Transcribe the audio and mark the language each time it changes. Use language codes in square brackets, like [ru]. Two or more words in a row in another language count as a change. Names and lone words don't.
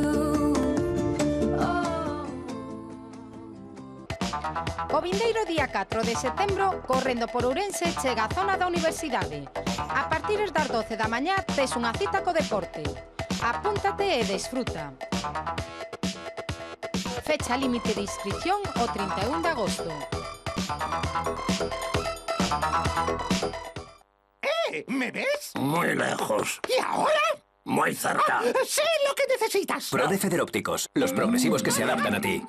[gl] O vindeiro día 4 de setembro, correndo por Ourense, chega a zona da Universidade. A partir das 12 da mañá, tes unha cita co deporte. Apúntate e desfruta. [es] Fecha límite de inscripción [gl] o 31 de agosto. [es] ¿Me ves? Muy lejos. ¿Y ahora? Muy cerca. Sé lo que necesitas. Pro de Federópticos, los progresivos que se adaptan a ti.